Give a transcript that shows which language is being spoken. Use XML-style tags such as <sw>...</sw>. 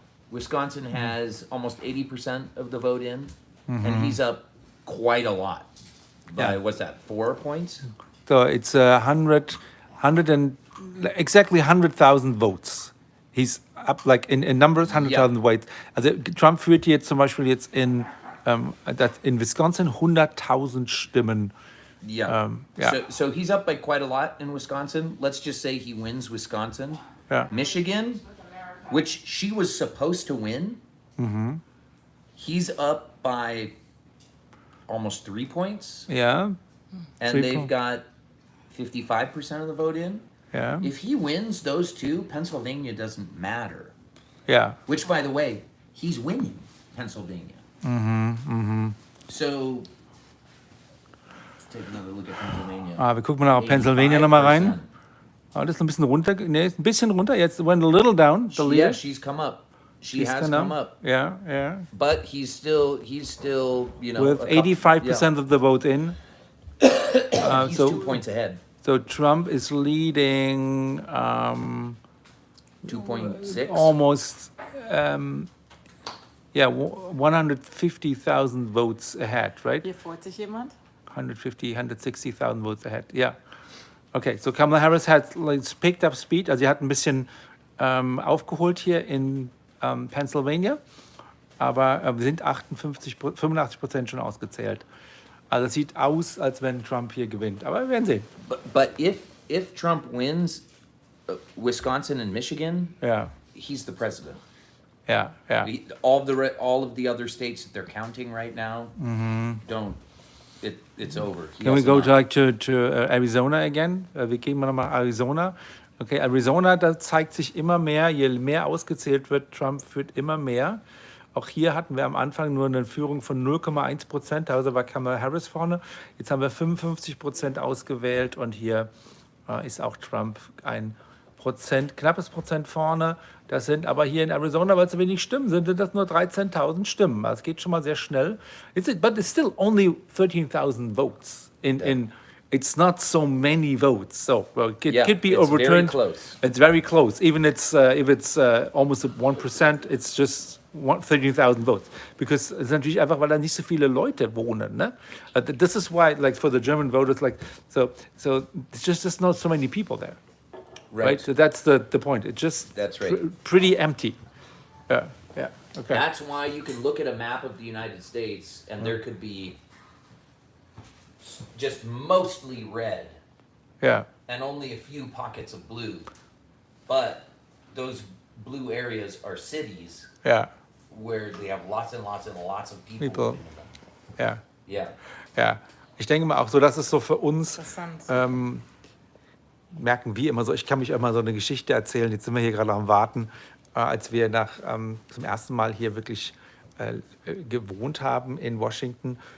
<en>Wisconsin has almost 80% of the vote in, and he's up quite a lot. By what's that? 4 points? So it's 100 and exactly 100,000 votes. He's up like in numbers 100,000 votes.</en> <de>Also Trump führt jetzt zum Beispiel jetzt in Wisconsin 100.000 Stimmen.</de> <en>Yeah. Yeah. So he's up by quite a lot in Wisconsin. Let's just say he wins Wisconsin. Yeah. Michigan, which she was supposed to win, he's up by almost 3 points. Yeah. And 3 they've points. got 55% of the vote in. Yeah. If he wins those two, Pennsylvania doesn't matter. Yeah. Which, by the way, he's winning Pennsylvania. So, let's take another look at Pennsylvania.</en> <de>Wir gucken mal nach Pennsylvania nochmal rein. 85%. Das ist ein bisschen runter. Nee, ist ein bisschen runter. Jetzt</de> <en>went a little down. The lead. Yeah, she's come up. She has come up. Yeah, yeah. But he's still, you know, With 85% of the vote in. he's so 2 points ahead. So Trump is leading 2.6. almost 150,000 votes ahead, right?</en> <de>Hier freut sich jemand.</de> <en>160,000 votes ahead. Yeah. Okay, so Kamala Harris</en> <de>hat</de> <en>picked up speed.</en> <de>Also sie hat ein bisschen aufgeholt hier in Pennsylvania, aber wir sind 85% schon ausgezählt. Also es sieht aus, als wenn Trump hier gewinnt. Aber wir werden sehen.</de> <en>But if Trump wins Wisconsin and Michigan, he's the president. Yeah. All of the other states that they're counting right now don't. It's over. Can we go to Arizona again?</en> <de>Wir gehen mal nochmal Arizona. Okay, Arizona, da zeigt sich immer mehr, je mehr ausgezählt wird, Trump führt immer mehr. Auch hier hatten wir am Anfang nur eine Führung von 0,1%, also war Kamala Harris vorne. Jetzt haben wir 55% ausgewählt und hier ist auch Trump ein knappes Prozent vorne. Das sind aber hier in Arizona, weil es so wenig Stimmen sind, sind das nur 13.000 Stimmen. Das geht schon mal sehr schnell.</de> <en>But it's still only 13,000 votes. It's not so many votes, so it could be overturned. Very close. It's very close. Even if it's almost at 1%, it's just 13,000 votes. Because it's</en> <de>natürlich einfach, weil da nicht so viele Leute wohnen. Ne?</de> <en>This is why, like for the German voters, like so it's just not so many people there. Right. So that's the point. It's just That's right. pretty empty. Yeah. Okay. That's why you can look at a map of the United States and there could be just mostly red Yeah. and only a few pockets of blue. But those blue areas are cities</en> <de>Ja.</de> <en>where they have lots and lots and lots of people, People. living in them.</en> <de>Ja.</de> <en>Yeah.</en> <de>Ja. Ich denke mal auch so, das ist so für uns, Interessant. merken wir immer so, ich kann mich immer so eine Geschichte erzählen, jetzt sind wir hier gerade am Warten, als wir zum ersten Mal hier wirklich gewohnt haben in Washington.</de>